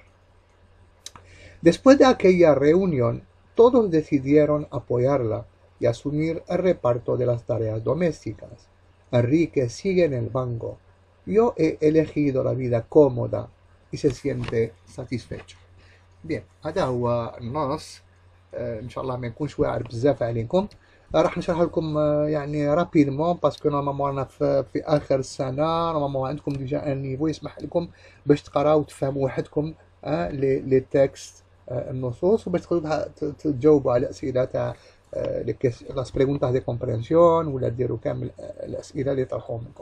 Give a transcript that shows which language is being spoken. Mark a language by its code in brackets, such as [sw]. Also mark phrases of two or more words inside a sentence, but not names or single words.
[es] Después de aquella reunión, todos decidieron apoyarla y asumir el reparto de las tareas domésticas. Enrique sigue en el banco. Yo he elegido la vida cómoda y se siente satisfecho. [ar] بيان، هذا هو النص. ان شاء الله ما يكونش واعر بزاف عليكم. راح نشرح لكم يعني رابيدمون، [fr] parce que normalement [ar] رانا في اخر السنه، نورمالمون عندكم ديجا [fr] un niveau [ar] يسمح لكم باش تقراو وتفهموا وحدكم [fr] les textes, [ar] النصوص، وباش تقدروا تجاوبوا على اسئله تاع [es] las preguntas de comprensión, [ar] ولا ديروا كامل الاسئله اللي يطرحوهم لكم.